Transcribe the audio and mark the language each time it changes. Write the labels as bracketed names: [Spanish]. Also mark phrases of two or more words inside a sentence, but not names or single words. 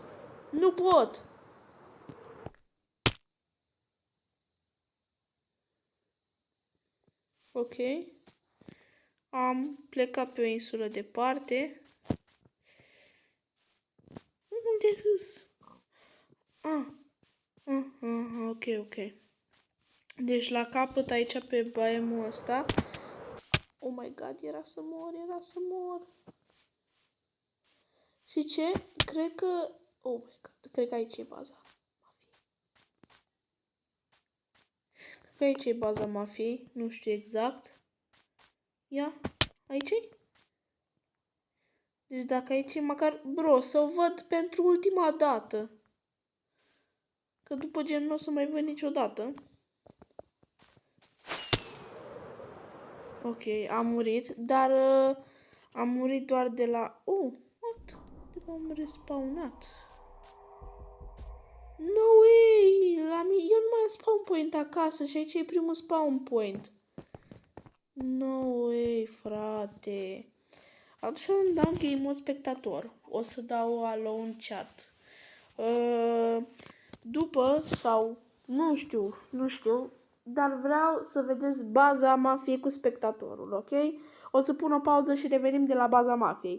[Romanian] Nu pot! Ok. Am plecat pe o insulă departe. Unde râs? Ok. Deci la capăt aici pe baemul ăsta. [English] Oh my god, [Romanian] era să mor. Și ce? Cred că... [English] Oh my god, [Romanian] cred că aici e baza mafiei. Cred că aici e baza mafiei, nu știu exact. Ia, aici e? Deci dacă aici e măcar... Bro, să o văd pentru ultima dată. Că după gen nu o să mai văd niciodată. Ok, am murit, dar am murit doar de la... what? De m-am respawnat. [English] No way! [Romanian] Eu nu mai am [English] spawn point [Romanian] acasă și aici e primul [English] spawn point. No way, [Romanian] frate. Atunci îmi dau [English] game mode spectator. [Romanian] O să dau [English] alone chat. [Romanian] După, sau nu știu, dar vreau să vedeți baza mafiei cu spectatorul, ok? O să pun o pauză și revenim de la baza mafiei.